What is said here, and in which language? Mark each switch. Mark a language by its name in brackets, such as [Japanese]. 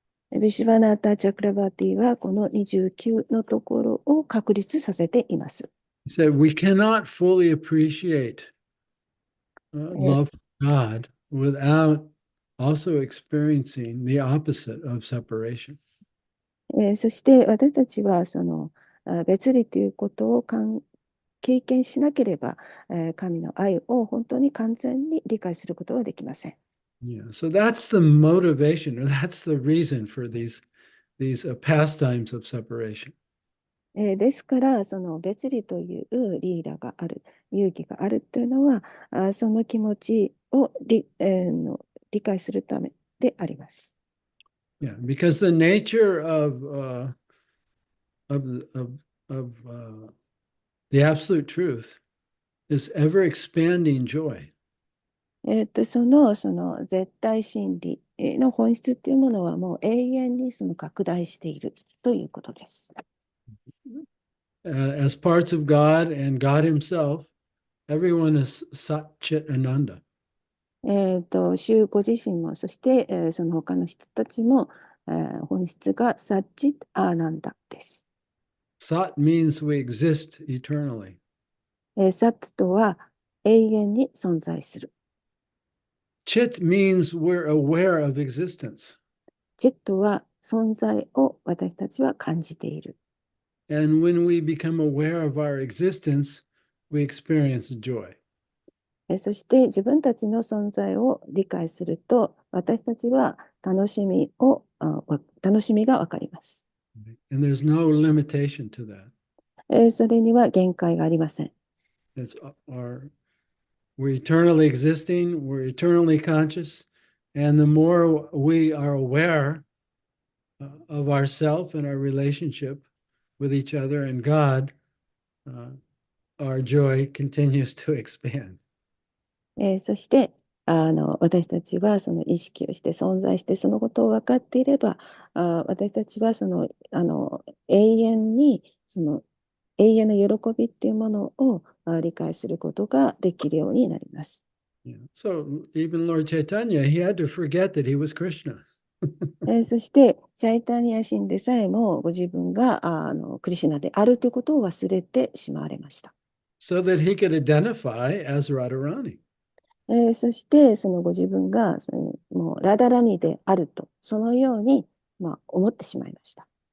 [Japanese] ビシュバナータ・チャクラバーティはこの29のところを確立させています。 [English] He said, we cannot fully appreciate love for God without also experiencing the opposite of separation. [Japanese] そして私たちはその別離ということを経験しなければ、神の愛を本当に完全に理解することはできません。 [English] Yeah, so that's the motivation, or that's the reason for these pastimes of separation. [Japanese] ですから、その別離というリーダーがある、勇気があるというのは、その気持ちを理解するためであります。 [English] Yeah, because the nature of the absolute truth is ever expanding joy. [Japanese] その絶対真理の本質というものはもう永遠にその拡大しているということです。 [English] As parts of God and God Himself, everyone is Sat Chit Ananda. [Japanese] 主ご自身も、そして、その他の人たちも、本質がサッチッアーナンダです。 [English] Sat means we exist eternally. [Japanese] サッとは永遠に存在する。 [English] Chit means we're aware of existence. [Japanese] チットは存在を私たちは感じている。 [English] And when we become aware of our existence, we experience joy. [Japanese] そして自分たちの存在を理解すると、私たちは楽しみがわかります。 [English] And there's no limitation to that. [Japanese] それには限界がありません。 [English] We're eternally existing, we're eternally conscious, and the more we are aware of ourself and our relationship with each other and God, our joy continues to expand. [Japanese] そして私たちはその意識をして存在してそのことを分かっていれば、私たちはその永遠にその永遠の喜びっていうものを理解することができるようになります。 [English] Yeah. So even Lord Chaitanya, he had to forget that he was Krishna. [Japanese] そしてチャイタニア神でさえもご自分がクリシュナであるということを忘れてしまわれました。 [English] So that he could identify as Radharani. [Japanese] そしてそのご自分がもうラダラニであるとそのように、思ってしまいました。